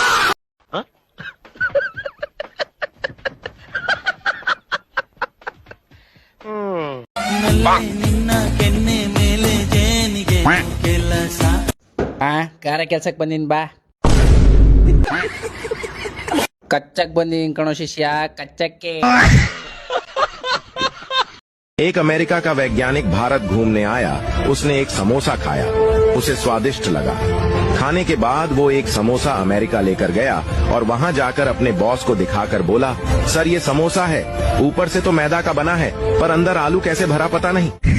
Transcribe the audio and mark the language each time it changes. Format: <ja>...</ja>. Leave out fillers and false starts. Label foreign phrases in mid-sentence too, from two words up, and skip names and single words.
<kn>ಕಾರ ಕೆಲ್ಸಕ್ ಬಂದಿನ್ ಬಾ. ಕಚ್ಚಕ್ ಬಂದಿನ್ ಕಣೋ ಶಿಷ್ಯ, ಕಚ್ಚಕ್ಕೆ.</kn> <hi>एक अमेरिका का वैज्ञानिक भारत घूमने आया। उसने एक समोसा खाया, उसे स्वादिष्ट लगा। खाने के बाद वो एक समोसा अमेरिका लेकर गया और वहाँ जाकर अपने बॉस को दिखाकर बोला, सर ये समोसा है, ऊपर से तो मैदा का बना है पर अंदर आलू कैसे भरा पता नहीं।</hi>